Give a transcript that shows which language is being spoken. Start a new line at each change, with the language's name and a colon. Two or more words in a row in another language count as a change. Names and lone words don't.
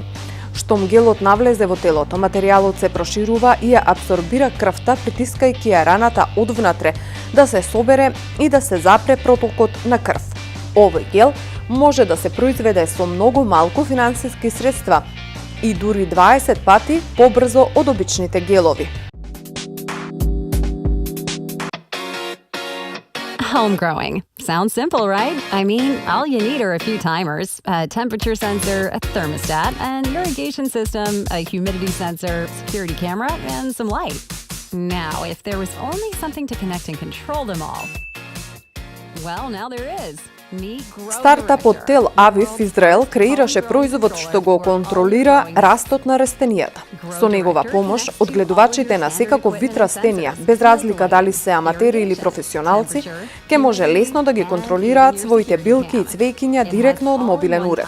Macedonian: Штом гелот навлезе во телото, материјалот се проширува и ја абсорбира крвта, притискајќи ја раната одвнатре да се собере и да се запре протокот на крв. Овој гел може да се произведе со многу малку финансиски средства и дури 20 пати побрзо од обичните гелови.
English: Home growing. Sounds simple, right? I mean, all you need are a few timers, a temperature sensor, a thermostat, an irrigation system, a humidity sensor, security camera, and some light. Now, if there was only something to connect and control them all. Well, now there is.
Macedonian: Стартапот Тел Авив Израел креираше производ што го контролира растот на растенијата. Со негова помош, одгледувачите на секаков вид растенија, без разлика дали се аматери или професионалци, ќе може лесно да ги контролираат своите билки и цвеќиња директно од мобилен уред.